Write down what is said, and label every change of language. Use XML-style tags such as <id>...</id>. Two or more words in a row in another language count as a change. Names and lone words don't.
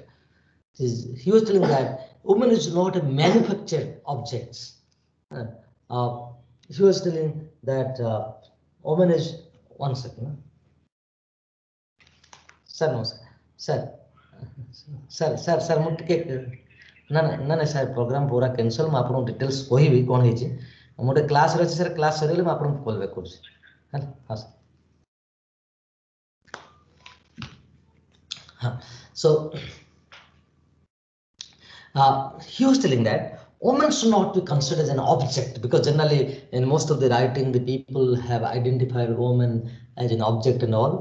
<en>He was telling that woman is not a manufactured objects. Uh, he was telling that woman is, one second. Sir, no, sir. Sir,</en> <or>ମୁଁ ଟିକେ ନା ସାର୍ ପ୍ରୋଗ୍ରାମ ପୁରା କ୍ୟାନସଲ ମୁଁ ଆପଣଙ୍କୁ ଡିଟେଲ୍ସ କହିବି କ'ଣ ହେଇଛି ମୁଁ ଗୋଟେ କ୍ଲାସରେ ଅଛି ସାର୍ କ୍ଲାସ ସରିଗଲେ ମୁଁ ଆପଣଙ୍କୁ କଲ୍ ବ୍ୟାକ୍ କରୁଛି ହେଲା ହଁ ସାର୍</or> <en>so he was telling that women should not be considered as an object because generally in most of the writing the people have identified women as an object and all.</en>